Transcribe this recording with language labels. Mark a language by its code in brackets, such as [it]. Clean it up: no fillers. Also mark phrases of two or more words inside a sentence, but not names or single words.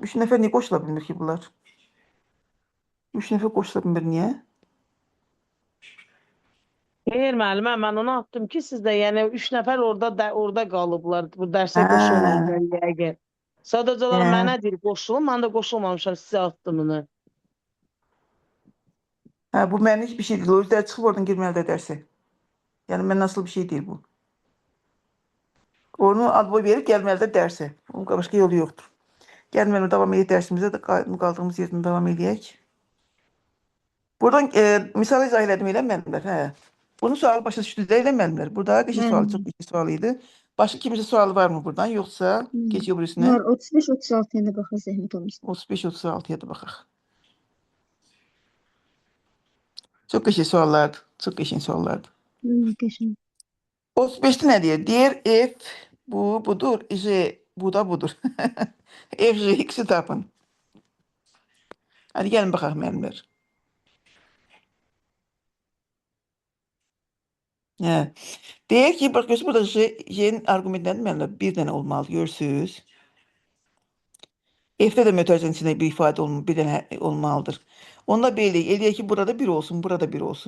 [az] 3 nəfər niyə qoşula bilmir ki bunlar? 3 nəfər qoşula bilmir, niyə? Xeyr müəllimə, mən onu atdım ki, sizdə yəni 3 nəfər orada qalıblar. Bu dərsə Hə. qoşulmayacaq yəqin. Sadəcə olaraq Hə. mənə deyir qoşulun, mən də qoşulmamışam, sizə atdım onu. [tr] Ha, bu benlik bir şey değil. O yüzden çıkıp oradan girmeli derse. Yani ben nasıl bir şey değil bu. Onu adboy verip gelmeli derse. Onun başka yolu yoktur. Gelmeli devam edip dersimize de kaldığımız yerden devam edecek. [az] Buradan misal izah elədim eləmədimlər. Hə. Bunun sualı başa düşdü də eləmədimlər. Burada qəşəng sualı, çox qəşəng sual idi. Başqa kimsə sualı var mı buradan? Yoxsa [tr] keçiyor birisine? [az] Var 35-36-ya da baxın zəhmət olmasa. 35-36'ya da baxaq. Çox qəşəng suallardır. Çox qəşəng suallardır. Qəşəng. [tr] 35'te ne diyor? Diğer f bu budur. [az] J bu da budur. F, J x'i tapın. [tr] Hadi gelin bakalım müəllimlər. Hə. [az] Deyək ki, bax görürsünüz burada J'nin arqumentləri müəllimlər bir dənə olmalı, görürsünüz. F'də də mötərizənin içində bir ifadə bir dənə olmalıdır. Onda belə eləyək ki, burada 1 olsun, burada 1 olsun.